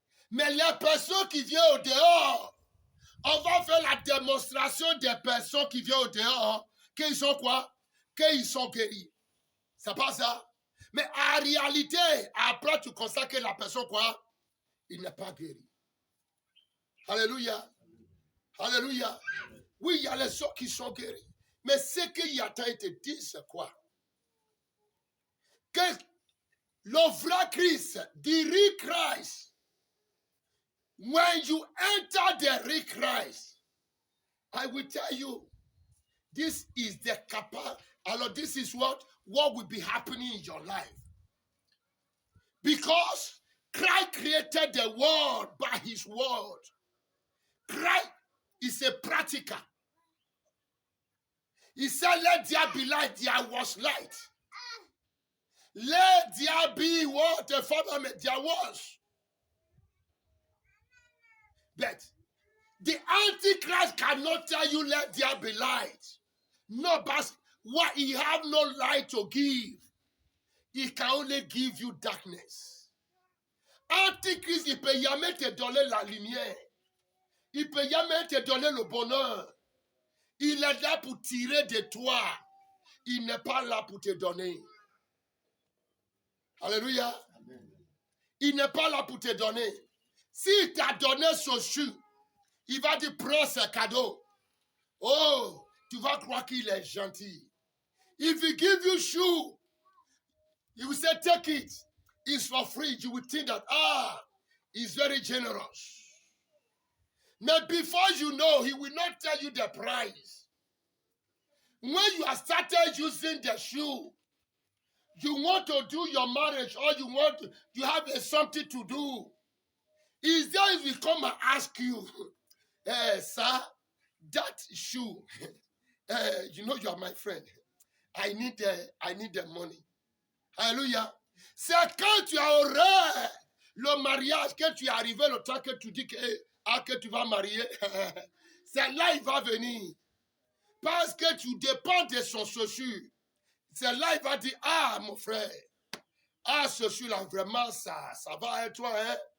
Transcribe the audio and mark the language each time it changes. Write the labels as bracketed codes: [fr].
[fr] Mais les personnes qui viennent au dehors, on va faire la démonstration des personnes qui viennent au dehors, qu'ils sont quoi? Qu'ils sont guéris. C'est pas ça? Mais en réalité, après tu constates que la personne quoi? Il n'est pas guéri. Alléluia. Alléluia. Oui, il y a les gens qui sont guéris. Mais ce qu'il y a été dit, c'est quoi? Que le vrai Christ, [en] the real Christ, when you enter the real Christ, I will tell you, this is the capacity. This is what will be happening in your life. Because Christ created the world by his word. Christ is a practical. He said, let there be light, there was light. Let there be what the Father made, there was. But the Antichrist cannot tell you, let there be light. No, but what he have no light to give. He can only give you darkness. [fr] Antichrist, il peut jamais te donner la lumière. Il peut jamais te donner le bonheur. Il est là pour tirer de toi. Il n'est pas là pour te donner. Alléluia. Amen. Il n'est pas là pour te donner. S'il t'a donné ce chou, il va te prendre ce cadeau. Oh, tu vas croire qu'il est gentil. [en] If he give you shoe, he will say, take it. It's for free. You will think that, he's very generous. But before you know, he will not tell you the price. When you have started using the shoe, you want to do your marriage or you have something to do. Is there if we come and ask you, sir, that shoe, you know you are my friend. I need the money. Alléluia. [fr] C'est quand tu auras le mariage, que tu es arrivé le temps que tu dis que tu vas marier, c'est là il va venir. Parce que tu dépends de son chaussure. C'est là il va dire, mon frère, ce chaussure-là, vraiment, ça va, hein, toi, hein?